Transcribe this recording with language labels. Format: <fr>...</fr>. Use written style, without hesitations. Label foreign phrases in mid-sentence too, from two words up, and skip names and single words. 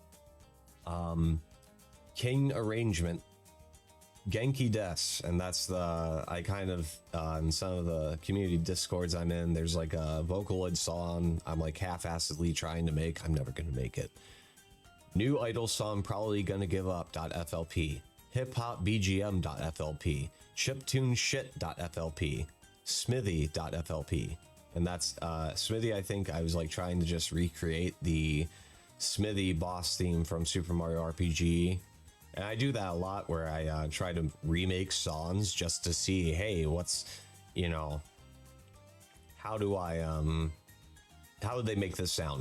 <en>King arrangement, Genki Des, and that's the, I kind of, in some of the community discords I'm in, there's like a Vocaloid song I'm like half-assedly trying to make. I'm never gonna make it. New idol song probably gonna give up.flp. Hip hop BGM.flp. Chiptune shit.flp. Smithy.flp. And that's Smithy. I think I was like trying to just recreate the Smithy boss theme from Super Mario RPG. And I do that a lot where I try to remake songs just to see, hey, what's, you know, how do they make this sound?</en>